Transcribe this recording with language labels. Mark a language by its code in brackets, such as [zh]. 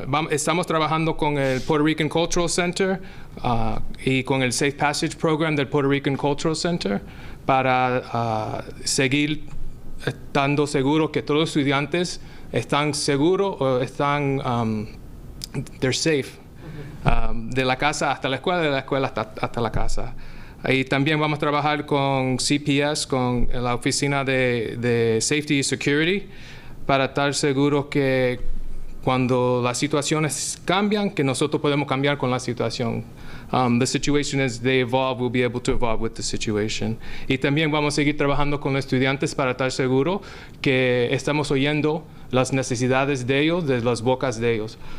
[es] Estamos trabajando con el Puerto Rican Cultural Center y con el Safe Passage Program del Puerto Rican Cultural Center para seguir estando seguros que todos los estudiantes están seguros o están [en] they're safe [es] de la casa hasta la escuela, de la escuela hasta la casa. Y también vamos a trabajar con CPS, con la Oficina de Safety y Security, para estar seguros que cuando las situaciones cambian, que nosotros podemos cambiar con la situación. [en] The situation as they evolve, we'll be able to evolve with the situation. [es] Y también vamos a seguir trabajando con los estudiantes para estar seguros que estamos oyendo las necesidades de ellos, de las bocas de ellos.